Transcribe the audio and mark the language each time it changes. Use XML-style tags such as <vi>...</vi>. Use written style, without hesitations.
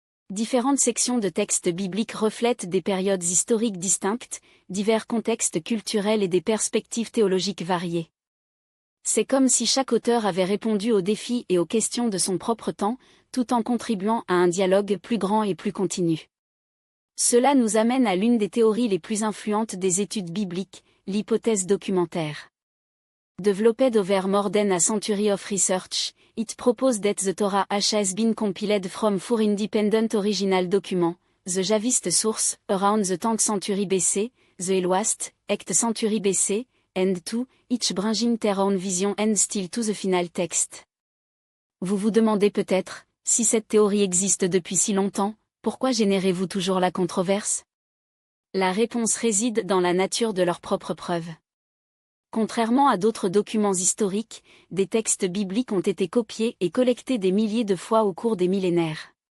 <fr>Différentes sections de textes bibliques reflètent des périodes historiques distinctes, divers contextes culturels et des perspectives théologiques variées. C'est comme si chaque auteur avait répondu aux défis et aux questions de son propre temps, tout en contribuant à un dialogue plus grand et plus continu. Cela nous amène à l'une des théories les plus influentes des études bibliques, l'hypothèse documentaire.</fr> <en>Developed over more than a century of research, it proposed that the Torah has been compiled from four independent original documents, the Javist source, around the 10th century BC, the Earliest, 8th century BC, and two, each bringing their own vision and style to the final text.</en> <fr>Vous vous demandez peut-être, si cette théorie existe depuis si longtemps, pourquoi générez-vous toujours la controverse? La réponse réside dans la nature de leurs propres preuves. Contrairement à d'autres documents historiques, des textes bibliques ont été copiés et collectés des milliers de fois au cours des millénaires.</fr>